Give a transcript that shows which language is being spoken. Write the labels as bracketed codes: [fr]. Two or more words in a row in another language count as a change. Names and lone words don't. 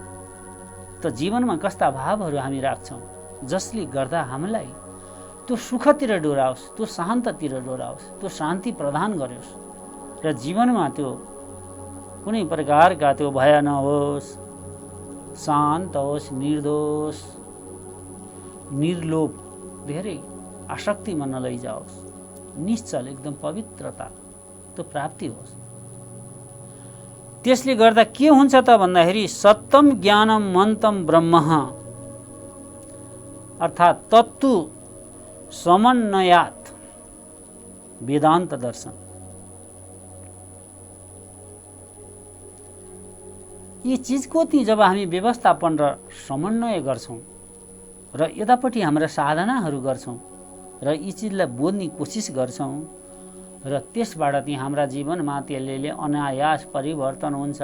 [ne] त जीवनमा कस्ता भावहरू हामी राख्छौँ जसले गर्दा हामीलाई त्यो सुखतिर डोराओस्, त्यो शान्ततिर डोराओस्, त्यो शान्ति प्रदान गरोस् र जीवनमा त्यो कुनै प्रकारका त्यो भय नहोस्, शान्त होस्, निर्दोष निर्लोभ, धेरै आसक्तिमा नलैजाओस्, निश्चल एकदम पवित्रता त्यो प्राप्ति होस्। त्यसले गर्दा के हुन्छ त भन्दाखेरि [sa] सत्यम ज्ञानम मन्तम ब्रह्म, अर्थात् तत्त्व समन्वयात् वेदान्त दर्शन। [ne] यी चिजको ती जब हामी व्यवस्थापन र समन्वय गर्छौँ र यतापट्टि हाम्रा साधनाहरू गर्छौँ र यी चिजलाई बोध्ने कोसिस गर्छौँ र त्यसबाट ती हाम्रा जीवनमा त्यसले अनायास परिवर्तन हुन्छ।